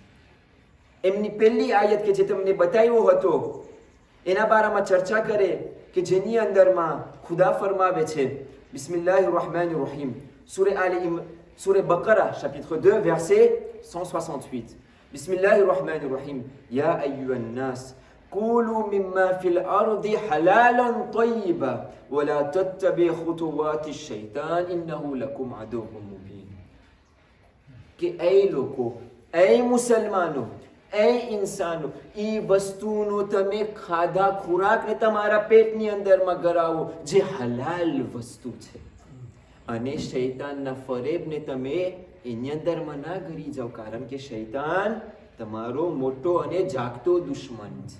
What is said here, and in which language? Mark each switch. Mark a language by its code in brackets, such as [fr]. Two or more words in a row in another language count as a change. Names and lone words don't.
[gu] એમની પહેલી આયત કે જે તમને બતાવ્યો હતો એના બારામાં ચર્ચા કરે કે જેની અંદરમાં ખુદા ફરમાવે છે [ar] بسم الله الرحمن الرحيم, [gu] સૂરે બકરા [fr] chapitre 2 verset 168. [ar] بسم الله الرحمن الرحيم يا أيها الناس قولوا مما في الأرض حلالا طيبا ولا تتبعوا خطوات الشيطان إنه لكم عدو مبين. [gu] કે એ લોકો, એ મુસલમાનો, એ ઇન્સાનો, એ વસ્તુનો તમે ખાધા ખોરાકને તમારા પેટની અંદરમાં ગરાવો જે હલાલ વસ્તુ છે, અને શૈતાનના ફરેબને તમે એની અંદરમાં ના ગરી જાઓ, કારણ કે શૈતાન તમારો મોટો અને જાગતો દુશ્મન છે.